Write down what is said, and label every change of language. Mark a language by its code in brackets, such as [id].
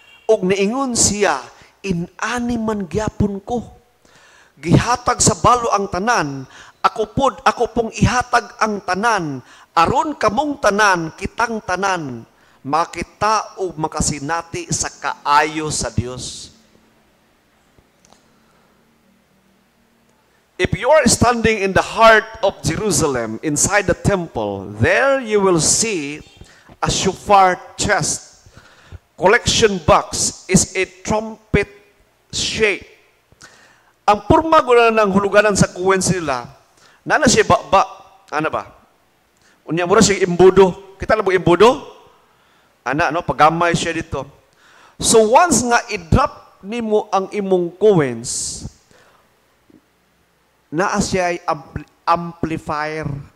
[ceb] Og niingon siya, inani man gyapon ko. Gihatag sa balo ang tanan, ako pong ihatag ang tanan, aron kamong tanan, kitang tanan, makita o makasinati sa kaayo sa Dios. [en] If you are standing in the heart of Jerusalem, inside the temple, there you will see a shofar chest. Collection box is a trumpet shape. [ceb] Ang purma guna ng huluganan sa kuwens nila, nana siya ba? Ano ba? Unya mura siya imbudo. Kita lang mo imbudo? Ana, no? Pagamay siya dito. So once nga i-drop nimo ang imong kuwens, naa siya ay amplifier.